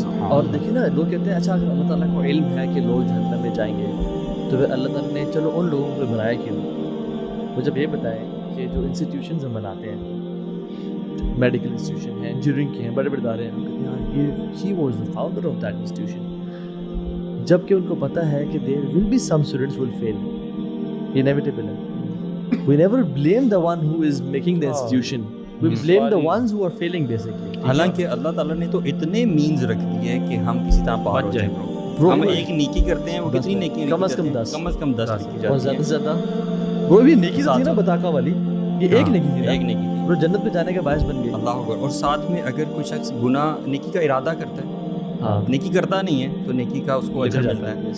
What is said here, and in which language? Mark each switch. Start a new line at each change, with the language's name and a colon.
Urdu: اور دیکھیں نا لوگ کہتے ہیں اچھا اگر اللہ تعالیٰ کو علم ہے کہ لوگ جہنم میں جائیں گے تو پھر اللہ تعالیٰ نے چلو ان لوگوں کو بنایا کیوں؟ وہ جب یہ بتائیں کہ جو انسٹیٹیوشنز ہم بناتے ہیں، میڈیکل انسٹیٹیوشن ہیں، انجینئرنگ کے ہیں، بڑے بڑے ادارے ہیں، ہم کہتے ہیں یہ
English: he was the founder of that institution,
Urdu: جب کہ ان کو پتہ ہے کہ
English: there will be some students will fail,
Urdu: inevitable ہے.
English: We never blame the one who is making the institution, we blame the ones who are failing basically.
Urdu: حالانکہ اللہ تعالیٰ نے تو اتنے مینز رکھ دیے ہیں کہ ہم کسی طرح پار ہو جائیں. ہم ایک نیکی کرتے ہیں، وہ کتنی نیکی؟ کم از کم 10 نیکی اور زیادہ سے زیادہ وہ بھی نیکی تو تھی نا بتاقا والی، یہ ایک نیکی تھی، ایک نیکی تھی، وہ جنت میں جانے کا باعث بن گئی. اللہ اکبر. اور ساتھ میں اگر کوئی شخص گناہ نیکی کا ارادہ کرتا ہے، نیکی کرتا نہیں ہے تو نیکی کا اس کو اجر ملتا ہے.